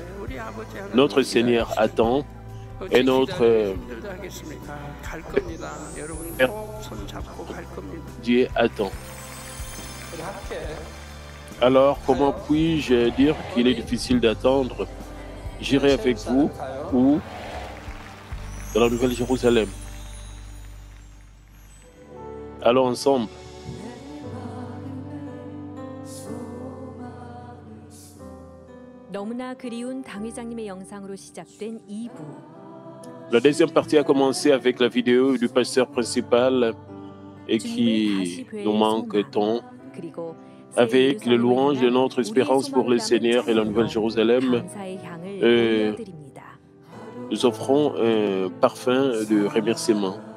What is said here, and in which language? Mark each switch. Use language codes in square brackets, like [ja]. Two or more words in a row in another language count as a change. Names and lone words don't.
[fr] Notre Seigneur attend et notre Dieu attend. Alors, comment puis-je dire qu'il est difficile d'attendre? J'irai avec vous ou dans la Nouvelle Jérusalem. Allons ensemble. [ko] 너무나 그리운 당회장님의 영상으로 시작된 2부. [fr] La deuxième partie a commencé avec la vidéo du pasteur principal et qui nous manque tant. Avec le louange de notre espérance pour le Seigneur et la Nouvelle Jérusalem, nous offrons un parfum de remerciement.